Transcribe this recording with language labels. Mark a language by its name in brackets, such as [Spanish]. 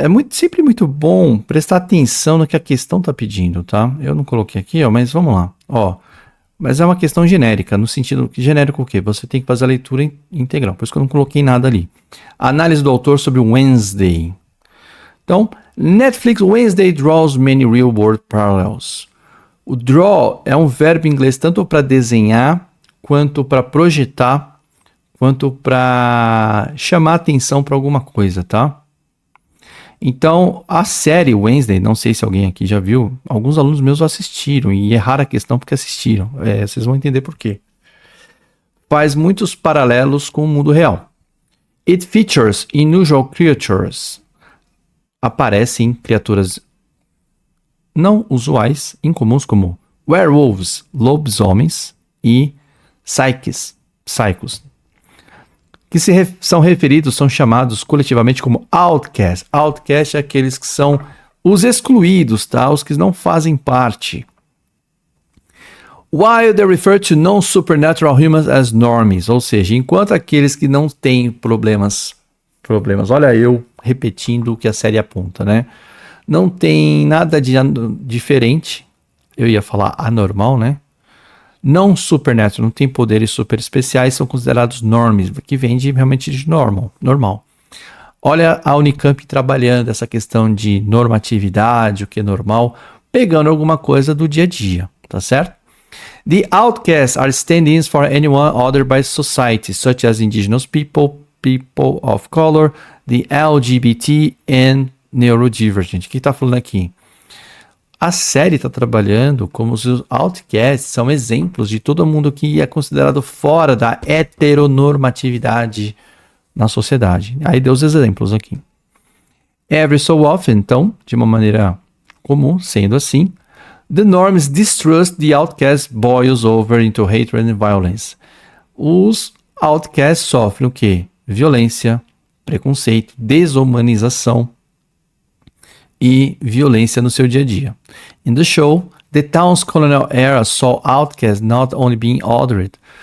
[Portuguese] Sempre muito bom prestar atenção no que a questão está pedindo, tá? Eu não coloquei aqui, mas vamos lá. Mas é uma questão genérica, no sentido que genérico o quê? Você tem que fazer a leitura integral, por isso que eu não coloquei nada ali. Análise do autor sobre Wednesday. Então, [English] Netflix Wednesday draws many real-world parallels. [Portuguese] O draw é um verbo em inglês tanto para desenhar, quanto para projetar, quanto para chamar atenção para alguma coisa, tá? Então, a série Wednesday, não sei se alguém aqui já viu, alguns alunos meus assistiram e erraram a questão porque assistiram. Vocês vão entender por quê. Faz muitos paralelos com o mundo real. [English] It features unusual creatures. [Portuguese] Aparecem criaturas não usuais, incomuns, como werewolves, lobisomens, e psychos, que são referidos, são chamados coletivamente como outcasts. Outcast é aqueles que são os excluídos, tá? Os que não fazem parte. [English] While they refer to non-supernatural humans as normies, [Portuguese] ou seja, enquanto aqueles que não têm problemas, olha eu repetindo o que a série aponta, né? Não tem nada de diferente, eu ia falar anormal, né? Não supernatural, não tem poderes super especiais, são considerados normies, que vem realmente de normal. Olha a Unicamp trabalhando essa questão de normatividade, o que é normal, pegando alguma coisa do dia a dia, tá certo? [English] The outcasts are stand-ins for anyone othered by society, such as indigenous people, people of color, the LGBT and neurodivergent. [Portuguese] O que está falando aqui? A série está trabalhando como os outcasts são exemplos de todo mundo que é considerado fora da heteronormatividade na sociedade. Aí deu os exemplos aqui. [English] Every so often, [Portuguese] então, de uma maneira comum, sendo assim, [English] the norms distrust the outcast boils over into hatred and violence. [Portuguese] Os outcasts sofrem o quê? Violência, preconceito, desumanização e violência no seu dia a dia. [English] In the show, the town's colonial era saw outcasts not only being othered.